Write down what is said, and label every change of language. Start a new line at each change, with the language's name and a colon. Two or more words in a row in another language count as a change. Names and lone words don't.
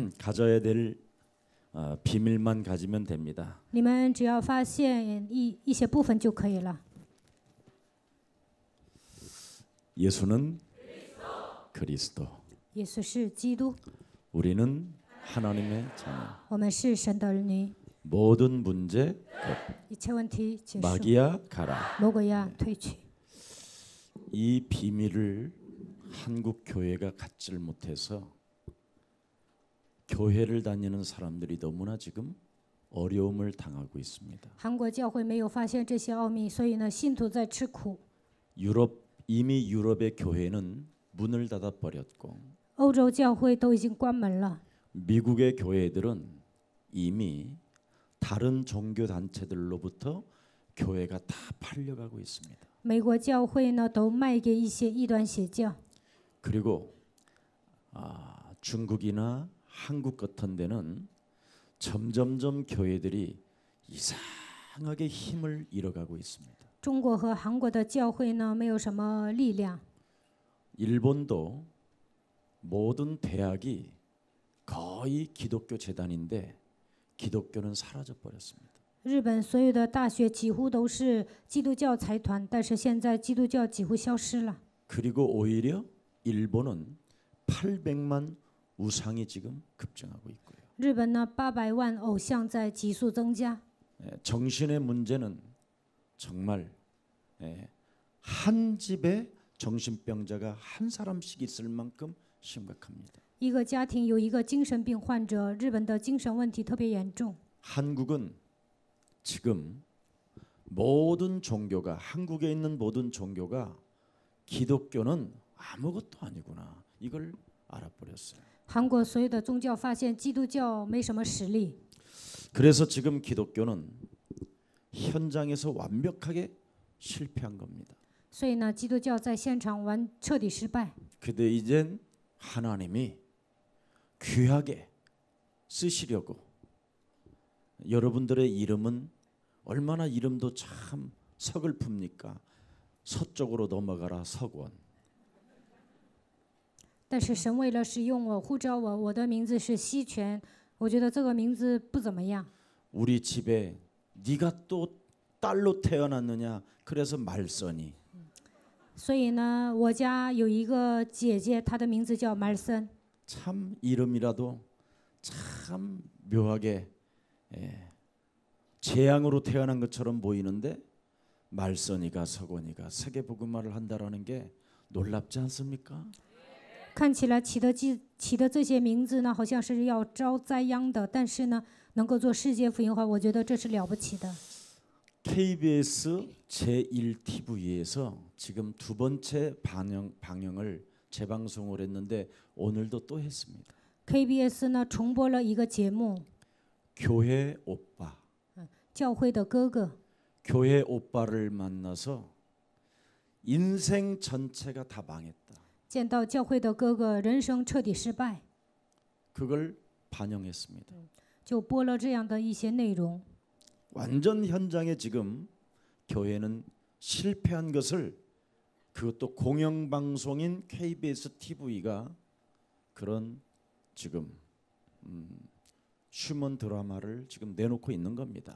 Korean: 가져야 될 비밀만 가지면 됩니다.
Chinese: 你们只要发现一些部分就可以了。
Korean: 예수는 그리스도.
Chinese: 耶稣是基督，
Korean: 우리는 하나님의 자녀.
Chinese: 我们是神的儿女，
Korean: 모든 문제
Chinese: 一切问题结束，
Korean: 마귀야 가라.
Chinese: 魔鬼呀退去。
Korean: 이 비밀을 한국 교회가 갖지를 못해서 교회를 다니는 사람들이 너무나 지금 어려움을 당하고 있습니다.
Chinese: 韩国教会没有发现这些奥秘，所以呢，信徒在吃苦。
Korean: 이미 유럽의 교회는 문을 닫아 버렸고
Chinese: 欧洲教会都已经关门了，
Korean: 미국의 교회들은 이미 다른 종교 단체들로부터 교회가 다 팔려가고 있습니다.
Chinese: 美国教会呢都卖给一些异端邪教。
Korean: 그리고 중국이나 한국 같은 데는 점점점 교회들이 이상하게 힘을 잃어가고 있습니다.
Chinese: 中国和韩国的教会呢没有什么力量。
Korean: 일본도 모든 대학이 거의 기독교 재단인데 기독교는 사라져 버렸습니다.
Chinese: 日本所有的大学几乎都是基督教财团，但是现在基督教几乎消失了。
Korean: 그리고 오히려 일본은 800만 우상이 지금 급증하고 있고요.
Chinese: 日本呢800万偶像在急速增加。
Korean: 정신의 문제는 정말 한 집에 정신병자가 한 사람씩 있을 만큼 심각합니다.
Chinese: 一个家庭有一个精神病患者，日本的精神问题特别严重。
Korean: 한국은 지금 모든 종교가 한국에 있는 모든 종교가 기독교는 아무것도 아니구나. 이걸 알아버렸어요.
Chinese: 韩国所有的宗教发现基督教没什么实力，
Korean: 그래서 지금 기독교는 현장에서 완벽하게 실패한 겁니다.
Chinese: 所以呢，基督教在现场彻底失败。
Korean: 근데 이젠 하나님이 귀하게 쓰시려고 여러분들의 이름은 얼마나 이름도 참 서글픕니까? 서쪽으로 넘어가라 서권.
Chinese: 但是神为了使用我，呼召我，我的名字是西泉，我觉得这个名字不怎么样。
Korean: 우리 집에 네가 또 딸로 태어났느냐? 그래서 말써니.
Chinese: 所以呢，我家有一个姐姐，她的名字叫 말선。
Korean: 참 이름이라도 참 묘하게 재앙으로 태어난 것처럼 보이는데 말선이가 서건이가 세계복음화를 한다라는 게 놀랍지 않습니까?
Chinese: 看起来起的这些名字呢，好像是要招灾殃的，但是呢，能够做世界福音化，我觉得这是了不起的。
Korean: KBS 제1TV에서 지금 두 번째 방영을 재방송을 했는데 오늘도 또 했습니다.
Chinese: KBS 呢重播了一个节目，
Korean: 교회 오빠.
Chinese: 教会的哥哥。
Korean: 교회 오빠를 만나서 인생 전체가 다 망했다.
Chinese: 见到教会的哥哥，人生彻底失败，
Korean: 그걸 반영했습니다.
Chinese: 就播了这样的一些内容。
Korean: 완전 현장에 지금 교회는 실패한 것을 그것도 공영방송인 KBS TV가 그런 지금 휴먼 드라마를 지금 내놓고 있는 겁니다.